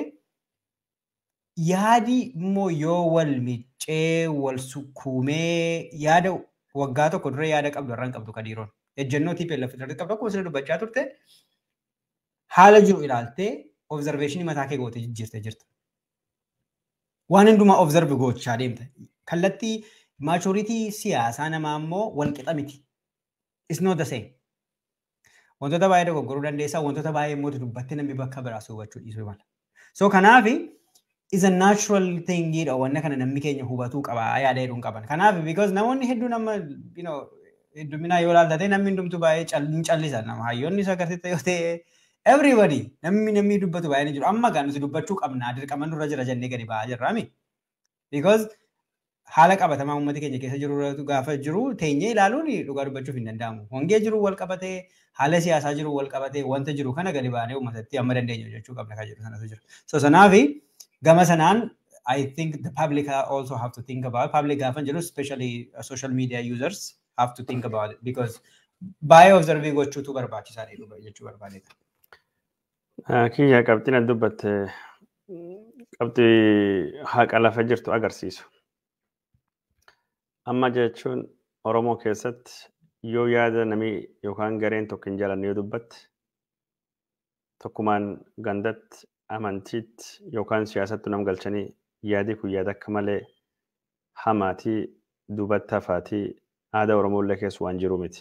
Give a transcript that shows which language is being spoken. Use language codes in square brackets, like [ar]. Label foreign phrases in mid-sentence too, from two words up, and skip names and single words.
[om] Yaadi immoo yoo wal miccee wal sukkuumee yaada waggaa tokko dura yaada qabdu irraan qabdu Kadiiroon. Ejjennoo TPLF irratti qabdu akkuma isin dubbachaa turte haala jiru ilaaltee observation mataa kee gootee jijjiirtee jirta. Waan hundumaa observe gochaa deemta. Kallattii maachoritii siyaasaa namaa immoo wal qixa miti. [en] It's not the same. [om] Wantoota baay'ee dogoggoruu dandeessaa, wantoota baay'ee immoo dubbattee namni bakka biraas hubachuu dhiisuu mala. So kanaaf [en] is a natural thing [om] jedha wanna kana namni keenya hubatuu qaba yaada hedduun qaban. Kanaaf because namoonni hedduun amma hedduminaa yoo ilaaltate namni hundumtuu baay'ee callisa nama hayyoonni isa agarsiisa yoo ta'e everybody namni dubbatu baay'ee jiru. Amma kan nuti dubbachuu qabna dirqama nurra jira jennee gadi ba'aa jirra mi. Because haala qabatamaa uummata keenya keessa jiru gaafa jiru teenyee ilaaluun dhugaa dubbachuuf hin danda'amu. Hongee jiru wal qabatee haala siyaasaa jiru wal qabatee wanta jiru kana gadi baanee uummatatti amma dandeenyu jechuu qabna kan jiru sanatu jira. So sanaafi gama sanaan [en] I think the public also have to think about public [om] gaafa jiru [en] especially social media users have to think about it because [om] baay'ee observing gochuutu barbaachisaadha jechuu barbaade. Kiyya qabxiin dubbatte qabxii haqa lafa jirtu agarsiisu. Amma jechuun Oromoo keessatti yoo yaada namni yookaan gareen tokko hin jaalanne yoo dubbatte tokkumaan gandatti amantiitti yookaan siyaasatti nam galchanii yaadi kun yaada akka malee hamaatii duubatti hafaatii aadaa Oromoollee keessa waan jiru miti.